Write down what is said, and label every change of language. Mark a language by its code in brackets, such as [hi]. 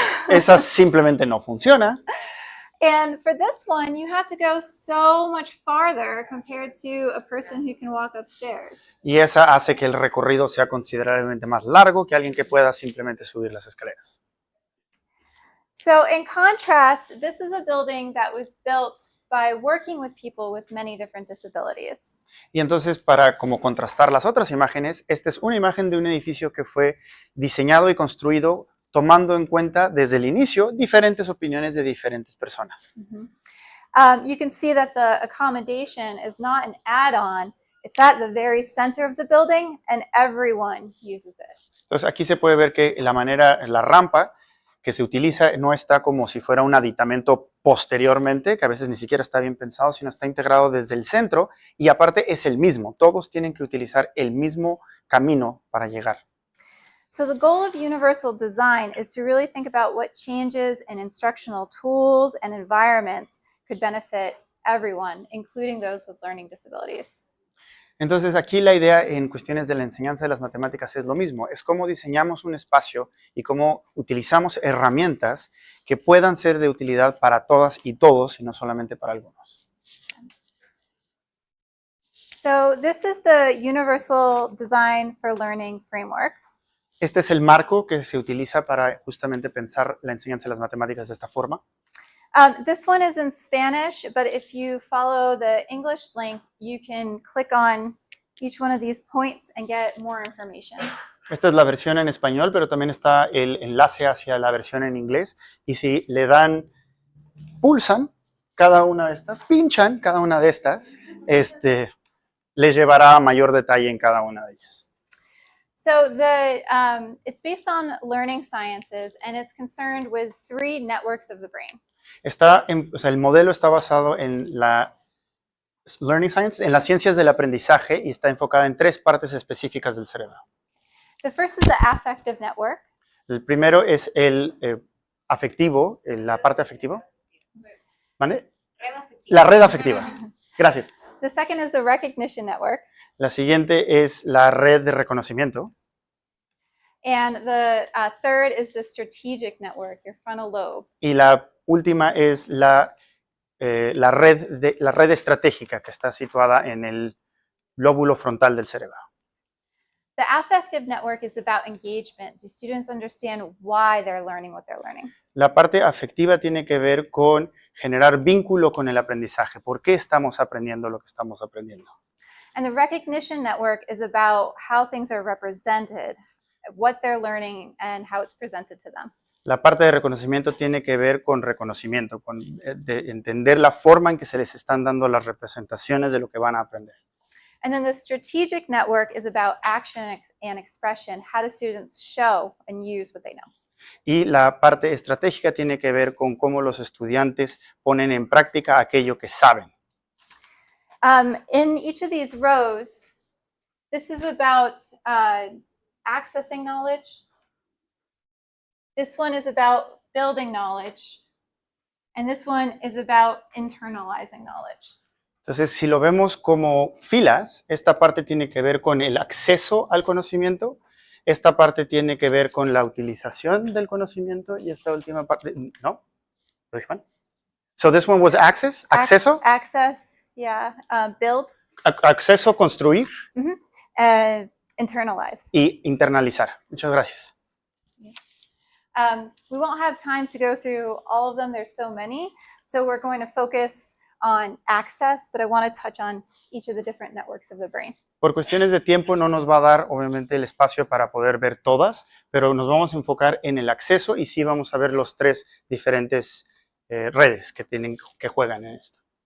[es] Esa simplemente no funciona. [en] And for this one, you have to go so much farther compared to a person who can walk upstairs. [es] Y esa hace que el recorrido sea considerablemente más largo que alguien que pueda simplemente subir las escaleras. [en] So in contrast, this is a building that was built by working with people with many different disabilities. [es] Y entonces, para como contrastar las otras imágenes, esta es una imagen de un edificio que fue diseñado y construido tomando en cuenta desde el inicio diferentes opiniones de diferentes personas. [en] You can see that the accommodation is not an add-on. It's at the very center of the building and everyone uses it. [es] Entonces, aquí se puede ver que la rampa que se utiliza no está como si fuera un aditamento posteriormente, que a veces ni siquiera está bien pensado, sino está integrado desde el centro y aparte es el mismo. Todos tienen que utilizar el mismo camino para llegar. [en] So the goal of universal design is to really think about what changes in instructional tools and environments could benefit everyone, including those with learning disabilities. [es] Entonces, aquí la idea en cuestiones de la enseñanza de las matemáticas es lo mismo. Es cómo diseñamos un espacio y cómo utilizamos herramientas que puedan ser de utilidad para todas y todos, y no solamente para algunos. [en] So this is the Universal Design for Learning framework. [es] Este es el marco que se utiliza para justamente pensar la enseñanza de las matemáticas de esta forma. [en] This one is in Spanish, but if you follow the English link, you can click on each one of these points and get more information. [es] Esta es la versión en español, pero también está el enlace hacia la versión en inglés. Y si le dan, pulsan cada una de estas, pinchan cada una de estas, les llevará a mayor detalle en cada una de ellas. [en] So it's based on learning sciences, and it's concerned with 3 networks of the brain. [es] El modelo está basado en la [en] learning science, [es] en las ciencias del aprendizaje, y está enfocada en 3 partes específicas del cerebro. [en] The first is the affective network. [es] El primero es el afectivo, la parte afectiva. ¿Vale? La red afectiva. Gracias. [en] The second is the recognition network. [es] La siguiente es la red de reconocimiento. [en] And the third is the strategic network, your frontal lobe. [es] Y la última es la red estratégica, que está situada en el lóbulo frontal del cerebro. [en] The affective network is about engagement. Do students understand why they're learning what they're learning? [es] La parte afectiva tiene que ver con generar vínculo con el aprendizaje. ¿Por qué estamos aprendiendo lo que estamos aprendiendo? [en] And the recognition network is about how things are represented, what they're learning, and how it's presented to them. [es] La parte de reconocimiento tiene que ver con reconocimiento, de entender la forma en que se les están dando las representaciones de lo que van a aprender. [en] And then the strategic network is about action and expression. How do students show and use what they know? [es] Y la parte estratégica tiene que ver con cómo los estudiantes ponen en práctica aquello que saben. [en] In each of these rows, this is about accessing knowledge. This one is about building knowledge. And this one is about internalizing knowledge. [es] Entonces, si lo vemos como filas, esta parte tiene que ver con el acceso al conocimiento, esta parte tiene que ver con la utilización del conocimiento, y esta última parte, ¿no? ¿Lo dije mal? [en] So this one was access, acceso. Access, yeah. Build. [es] Acceso, construir. [en] Internalize. [es] Y internalizar. Muchas gracias. [en] We won't have time to go through all of them. There's so many. So we're going to focus on access, but I want to touch on each of the different networks of the brain. [es] Por cuestiones de tiempo no nos va a dar, obviamente, el espacio para poder ver todas, pero nos vamos a enfocar en el acceso y sí vamos a ver los 3 diferentes redes que juegan en esto.